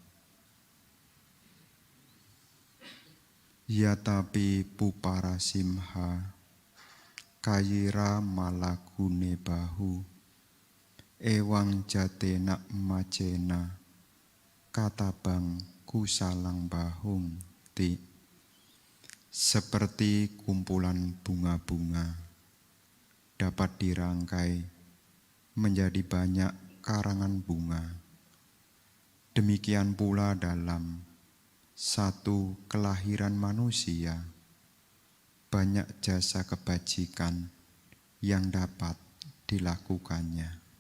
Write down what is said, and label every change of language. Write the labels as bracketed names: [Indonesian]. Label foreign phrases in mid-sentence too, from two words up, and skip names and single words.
[Pali] Yatapi puparasimha kayira malagune bahu ewang jatena macena katabang kusalang bahung ti. [Indonesian] Seperti kumpulan bunga-bunga dapat dirangkai menjadi banyak karangan bunga. Demikian pula dalam satu kelahiran manusia, banyak jasa kebajikan yang dapat dilakukannya.